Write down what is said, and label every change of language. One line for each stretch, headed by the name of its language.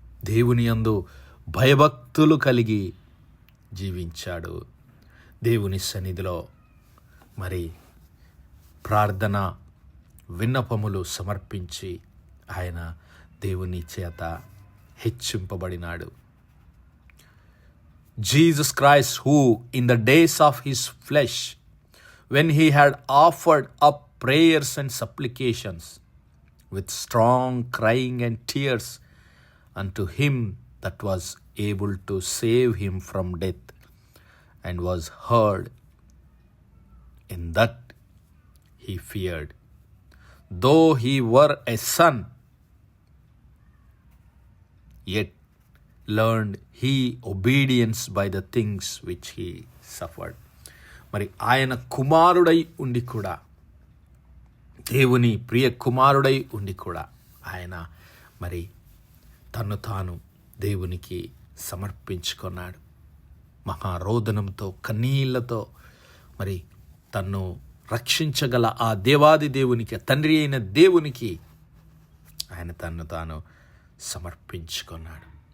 Telugu: దేవుని యందు భయభక్తులు కలిగి జీవించాడు. దేవుని సన్నిధిలో మరి ప్రార్థన విన్నపములు సమర్పించి ఆయన దేవుని చేత హెచ్చింపబడినాడు.
English: Jesus Christ, who in the days of his flesh, when he had offered up prayers and supplications with strong crying and tears unto him that was able to save him from death, and was heard, in that he feared, though he were a son, yet learned he obedience by the things which he suffered.
Telugu: మరి ఆయన కుమారుడై ఉండి కూడా, దేవుని ప్రియ కుమారుడై ఉండి కూడా ఆయన మరి తన్ను తాను దేవునికి సమర్పించుకున్నాడు. మహారోదనంతో కన్నీళ్లతో మరి తన్ను రక్షించగల ఆ దేవాది దేవునికి, తండ్రి అయిన దేవునికి ఆయన తన్ను తాను సమర్పించుకున్నాడు.